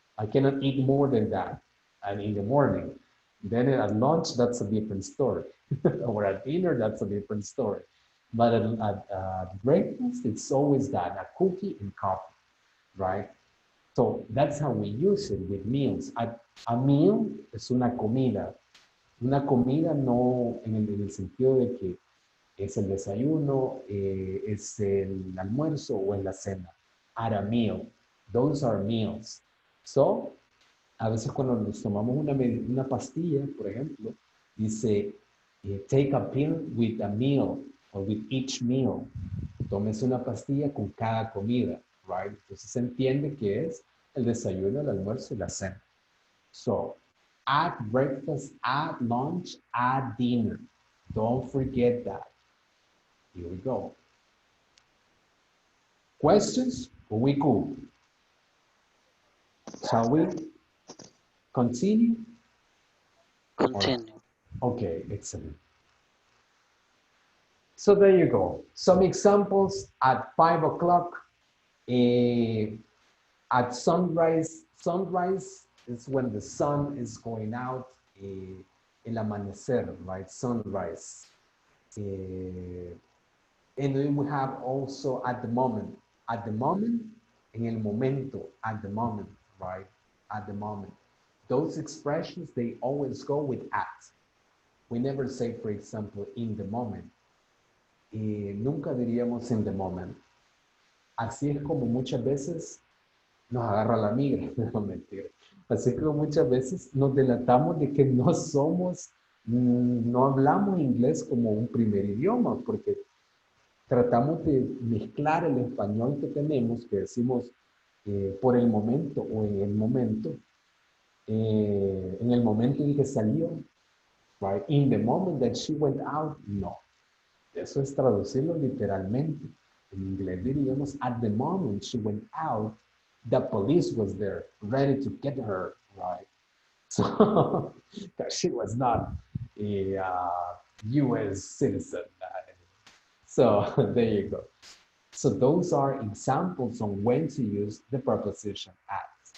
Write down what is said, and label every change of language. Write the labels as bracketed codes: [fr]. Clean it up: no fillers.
[en] I cannot eat more than that. And in the morning, then at lunch, that's a different story. Or at dinner, that's a different story. But at breakfast, it's always that, a cookie and coffee, right? So that's how we use it with meals. [es] A meal es una comida. Una comida no en el sentido de que es el desayuno, es el almuerzo o es la cena. [en] At a meal. Those are meals. So, [es] a veces cuando nos tomamos una pastilla, por ejemplo, dice, [en] take a pill with a meal or with each meal. [es] Tómese una pastilla con cada comida, right? Entonces se entiende que es el desayuno, el almuerzo y la cena. [en] So, at breakfast, at lunch, at dinner. Don't forget that. Here we go. Questions? Or we cool? Shall we continue? Continue. Okay, excellent. So there you go. Some examples at 5 o'clock. At sunrise. Sunrise is when the sun is going out. [es] El amanecer, right? Sunrise. [en] And then we have also at the moment. At the moment, [es] en el momento, [en] at the moment, right? At the moment. Those expressions, they always go with at. We never say, for example, in the moment. [es] Nunca diríamos [en] in the moment. [es] Así es como muchas veces nos agarra la migra, no mentira. Así que muchas veces nos delatamos de que no somos, no hablamos inglés como un primer idioma, porque tratamos de mezclar el español que tenemos, que decimos por el momento o en el momento en que salió, right? [en] In the moment that she went out, no. [es] Eso es traducirlo literalmente. En inglés diríamos, [en] at the moment she went out, the police was there, ready to get her, right? So, she was not a U.S. citizen. So, there you go. So, those are examples on when to use the preposition at.